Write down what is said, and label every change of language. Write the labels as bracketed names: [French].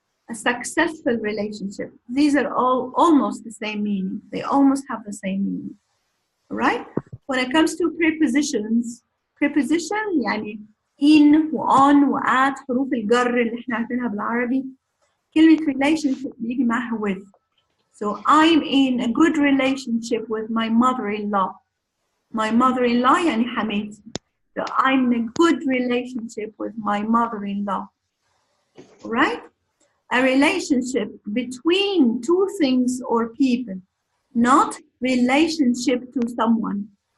[English] A successful relationship. These are all almost the same meaning. They almost have the same meaning. Right? When it comes to prepositions, preposition يعني in وon وat [Arabic] حروف الجر اللي احنا عارفينها بالعربي. كلمة relationship بيجي معها with. [English] So I'm in a good relationship with my mother-in-law. My mother-in-law [Arabic] يعني حماتي. [English] So I'm in a good relationship with my mother-in-law. Right? A relationship between two things or people, not relationship to someone.